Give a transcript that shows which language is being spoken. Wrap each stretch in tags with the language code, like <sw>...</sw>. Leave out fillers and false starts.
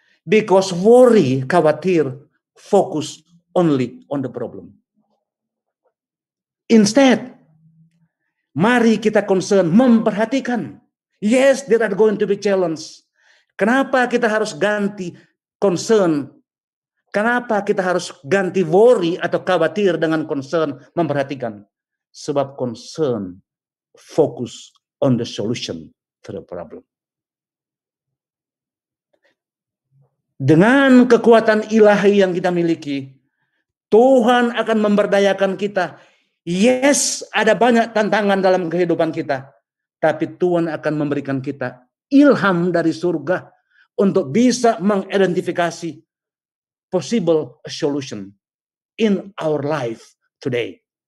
<en>Because worry,</en> <id>khawatir,</id> <en>focus only on the problem. Instead,</en> <id>mari kita concern, memperhatikan.</id> <en>Yes, there are going to be challenge.</en> <id>Kenapa kita harus ganti concern? Kenapa kita harus ganti worry atau khawatir dengan concern, memperhatikan? Sebab</id> <en>concern focus on the solution to the problem.</en> <id>Dengan kekuatan ilahi yang kita miliki, Tuhan akan memberdayakan kita. Yes, ada banyak tantangan dalam kehidupan kita. Tapi Tuhan akan memberikan kita ilham dari surga untuk bisa mengidentifikasi</id> <en>possible solution in our life today.</en>